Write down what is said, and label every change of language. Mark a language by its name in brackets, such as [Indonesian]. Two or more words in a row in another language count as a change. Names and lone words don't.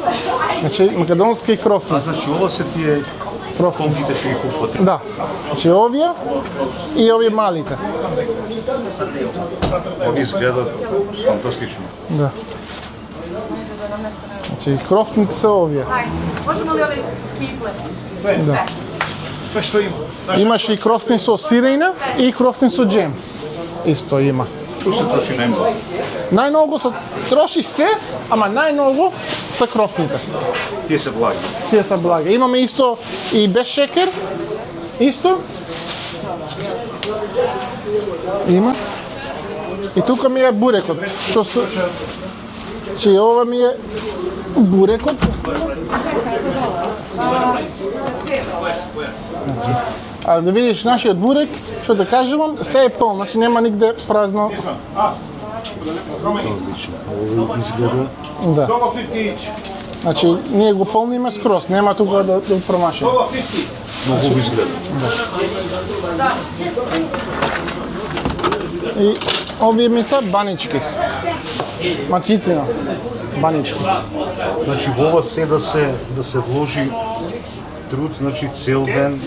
[Macedonian] Значи македонски крофни. Значи ова се тие конките што ги купувате. Да. Значи овие и овие малите. Овие изгледаат фантастично. Да. Значи крофните се овие. [Serbian] Možemo li ove kifle? [Macedonian] Да. [Serbian] Sve što ima. [Macedonian] Имаш и крофни со сирејна и крофни со джем. Исто има. Што се троши најмногу? Најмногу се троши се, ама најмногу се крофните. Тие се благи. Тие се блага. Имаме исто и без шекер. Исто. Има. И тука ми е бурекот. Што се... Че ова ми е бурекот. А да видиш нашиот бурек, што да кажувам, се е полн, значи нема нигде празно. [Serbian] Одлично. Ово изгледа. [Macedonian] Да. [English] Dollar 50 each. [Macedonian] Значи ние го полниме скроз, нема тука да промашиме. [English] Dollar 50. [Macedonian] Многу хубаво изгледа. И овие ми се банички. Мачицина. Банички. Значи во ова се да се вложи труд, значи цел ден.